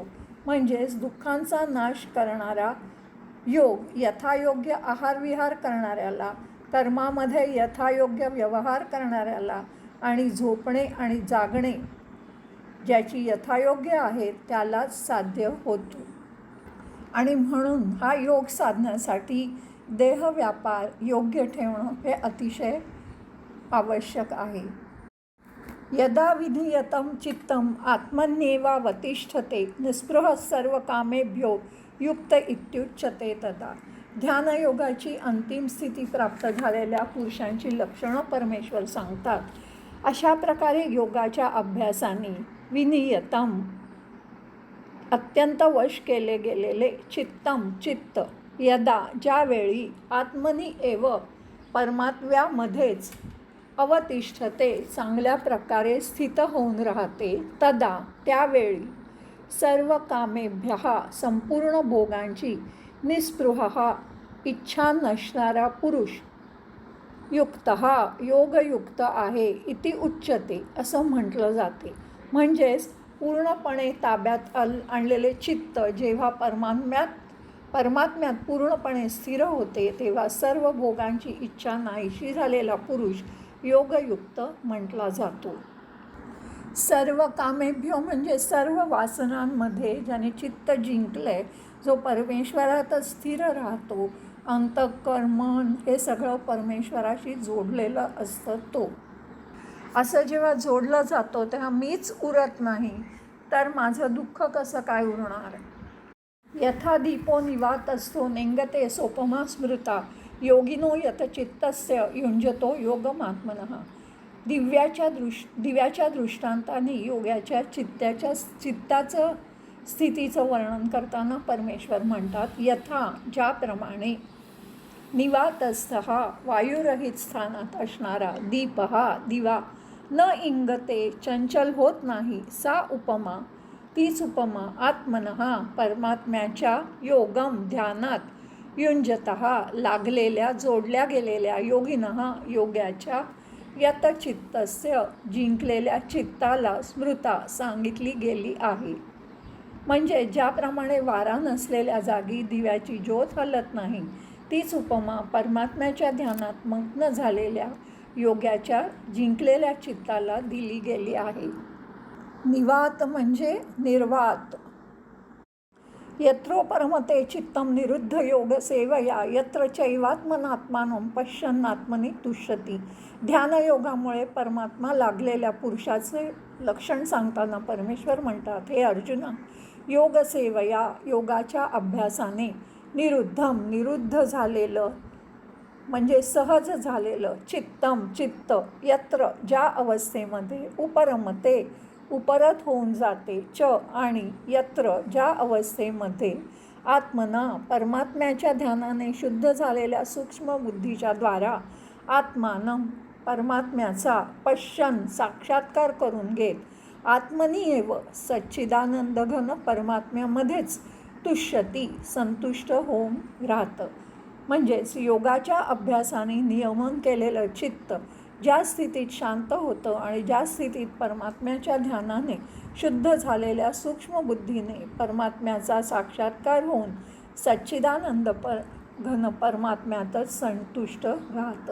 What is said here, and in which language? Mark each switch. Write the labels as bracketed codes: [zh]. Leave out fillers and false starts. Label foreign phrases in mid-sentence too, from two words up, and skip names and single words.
[mr] म्हणजेच दुःखांचा नाश करणारा योग यथायोग्य आहारविहार करणाऱ्याला, कर्मामध्ये यथायोग्य व्यवहार करणाऱ्याला आणि झोपणे आणि जागणे ज्याची यथायोग्य आहे त्यालाच साध्य होतो. आणि म्हणून हा योग साधण्यासाठी देहव्यापार योग्य ठेवणं हे अतिशय आवश्यक आहे. [sa] यदा विधीयतं चित्तम आत्मन्येवावतिष्ठते निस्पृह सर्व कामेभ्यो युक्त इत्युच्यते तदा. [mr] ध्यानयोगाची अंतिम स्थिती प्राप्त झालेल्या पुरुषांची लक्षणं परमेश्वर सांगतात. अशा प्रकारे योगाच्या अभ्यासाने विनियतम अत्यंत वश केले गेलेले, चित्तम चित्त, यदा ज्यावेळी, [sa] आत्मनी एव [mr] परमात्म्यामध्येच, अवतिष्ठते चांगल्या प्रकारे स्थित होऊन राहते, तदा त्यावेळी, [sa] सर्व कामेभ्यः [mr] संपूर्ण भोगांची, निस्पृहः इच्छा नसणारा पुरुष, युक्तः योगयुक्त आहे, [sa] इति उच्यते [mr] असं म्हटलं जाते. म्हणजेच पूर्णपणे ताब्यात आणलेले चित्त जेव्हा परमात्म्यात पूर्णपणे स्थिर होते तेव्हा सर्व भोगांची इच्छा नाहीशी झालेला पुरुष योगयुक्त म्हटला जातो. [sa] सर्व कामेभ्यो [mr] म्हणजे सर्व वासनांमध्ये ज्याने चित्त जिंकले, जो परमेश्वरातच स्थिर राहतो, अंतःकरण मन हे सगळं परमेश्वराशी जोडलेलं असतं. तो असं जेव्हा जोडलं जातो तेव्हा मीच उरत नाही तर माझं दुःख कसं काय उरणार. [sa] यथा दीपो निवातस्थो नेंगते सोपमा स्मृता योगिनो यतचित्तस्य युञ्जतो योगमात्मनः. [mr] दिव्याच्या दृष्टांताने योगाच्या चित्ताचं स्थितीचं वर्णन करताना परमेश्वर म्हणतात, यथा ज्याप्रमाणे, निवातस्थः वायुरहित स्थानात असणारा, दीपः दिवा, [sa] न इंगते [mr] चंचल होत नाही, [sa] सा उपमा [mr] तीच उपमा, आत्मनः परमात्म्याच्या, योगम ध्यानात, युञ्जतः लागलेल्या जोडल्या गेलेल्या, योगिनः योग्याच्या, यतचित्तस्य जिंकलेल्या चित्ताला, स्मृता सांगितली गेली आहे. म्हणजे ज्याप्रमाणे वारा नसलेल्या जागी दिव्याची ज्योत हलत नाही, तीच उपमा परमात्म्याच्या ध्यानात मग्न झालेल्या योग्याच्या जिंकलेल्या चित्ताला दिली गेली आहे. निवात म्हणजे निर्वात. [sa] यत्रो परमते चित्तम निरुद्ध योग सेवया यत्र चैवात्मनात्मानं पश्यन्नात्मनि तुष्यति. [mr] ध्यानयोगामुळे परमात्मा लागलेल्या पुरुषाचे लक्षण सांगताना परमेश्वर म्हणतात, हे अर्जुना, योगसेवया योगाच्या अभ्यासाने, निरुद्ध झालेलं म्हणजे सहज झालेलं, चित्तम चित्त, यत्र ज्या अवस्थेमध्ये, उपरमते उपरत होऊन जाते, च आणि यत्र ज्या अवस्थेमध्ये, आत्मना परमात्म्याच्या ध्यानाने शुद्ध झालेल्या सूक्ष्म बुद्धीच्या द्वारा, आत्मानं परमात्म्याचा, पश्यन साक्षात्कार करून घेत, [sa] आत्मनी एव [mr] सच्चिदानंदघन परमात्म्यामध्येच, तुष्यती संतुष्ट होऊन राहतं. म्हणजेच योगाच्या अभ्यासाने नियमन केलेलं चित्त ज्या स्थितीत शांत होतं आणि ज्या स्थितीत परमात्म्याच्या ध्यानाने शुद्ध झालेल्या सूक्ष्म बुद्धीने परमात्म्याचा साक्षात्कार होऊन सच्चिदानंद घन परमात्म्यातच संतुष्ट राहतं.